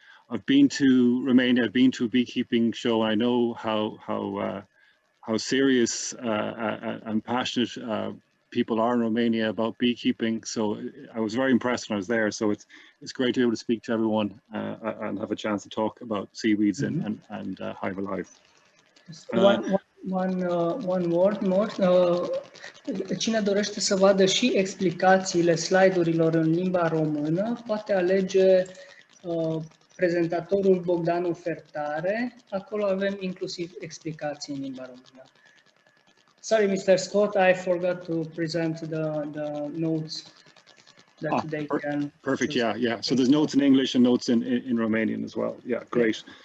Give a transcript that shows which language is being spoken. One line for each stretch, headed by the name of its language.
English: I've been to Romania, I've been to a beekeeping show. I know how serious and passionate people are in Romania about beekeeping. So I was very impressed when I was there. So it's great to be able to speak to everyone and have a chance to talk about seaweeds and Hive Alive. One word more.
Romanian: Cine dorește să vadă și explicațiile slide-urilor în limba română, poate alege prezentatorul Bogdanu Fertare. Acolo avem inclusiv explicații în limba română.
English: Sorry, Mr. Scott, I forgot to present the notes that they can. Perfect. Yeah. So there's notes in English and notes in Romanian as well. Yeah, great.